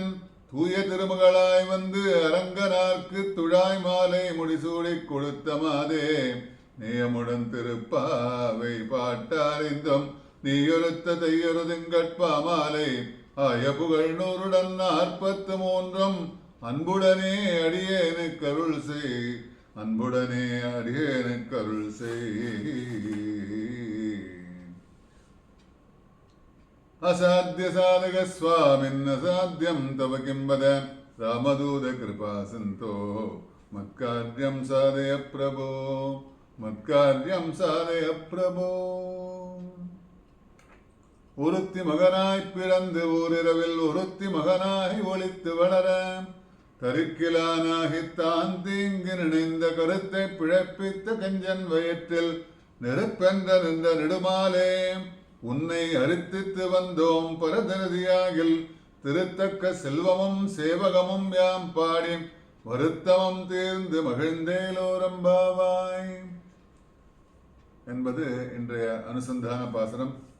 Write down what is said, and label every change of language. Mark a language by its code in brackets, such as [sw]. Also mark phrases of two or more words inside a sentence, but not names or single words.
[ta] தூய திருமகளாய் வந்து அரங்கனார்க்கு துழாய் மாலை முடிசூடிக் கொடுத்த மாதே நேயமுடன் திருப்பாவை பாட்டாரிந்தும் நீயொருத்த தையொரு திங்கட்பாமாலை ஆய புகழ் நூறுடன் 43 அன்புடனே அடியேனுக்கு அருள் செய் அன்புடனே அடியேனுக்கு அருள் செய். [sa] असाध्य साधक स्वामिन्न साध्यं तव किं वद रामदूत कृपा सिन्धो मत्कार्यं साधय प्रभो मत्कार्यं साधय प्रभो. [ta] ஒருத்தி மகனாய் பிறந்து ஓரிரவில் ஒருத்தி மகனாய் ஒளித்து வளர தருக்கிலானாகி தான் தீங்கு நினைந்த கருத்தை பிழப்பித்த கஞ்சன் வயிற்றில் நெருப்பென்ற நின்ற நெடுமாலே உன்னை அரித்தித்து வந்தோம் பரதரதியாகில் திருத்தக்க செல்வமும் சேவகமும் யாம் பாடி வருத்தமும் தீர்ந்து மகிழ்ந்தேலோரம்பாவாய் என்பது இன்றைய அனுசந்தான பாசனம்.